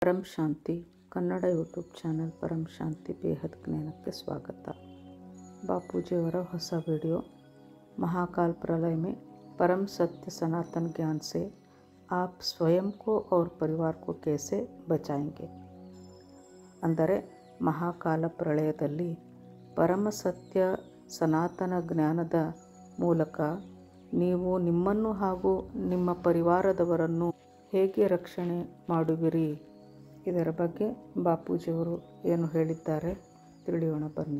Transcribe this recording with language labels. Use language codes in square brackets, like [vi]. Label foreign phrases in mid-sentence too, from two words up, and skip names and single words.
[kn] ಪರಂ ಶಾಂತಿ ಕನ್ನಡ ಯೂಟ್ಯೂಬ್ ಚಾನಲ್ ಪರಂ ಶಾಂತಿ ಬೇಹದ್ ಜ್ಞಾನಕ್ಕೆ ಸ್ವಾಗತ। [hi] बापूजीवर ಹೊಸ वीडियो महाकाल प्रलय में परम सत्य सनातन ज्ञान से आप स्वयं को और परिवार को कैसे बचाएंगे। [kn] ಅಂದರೆ ಮಹಾಕಾಲ ಪ್ರಳಯದಲ್ಲಿ ಪರಮ ಸತ್ಯ ಸನಾತನ ಜ್ಞಾನದ ಮೂಲಕ ನೀವು ನಿಮ್ಮನ್ನು ಹಾಗೂ ನಿಮ್ಮ ಪರಿವಾರದವರನ್ನು ಹೇಗೆ ರಕ್ಷಣೆ ಮಾಡುವಿರಿ, ಇದರ ಬಗ್ಗೆ ಬಾಪೂಜಿಯವರು ಏನು ಹೇಳಿದ್ದಾರೆ ತಿಳಿಯೋಣ ಬನ್ನಿ।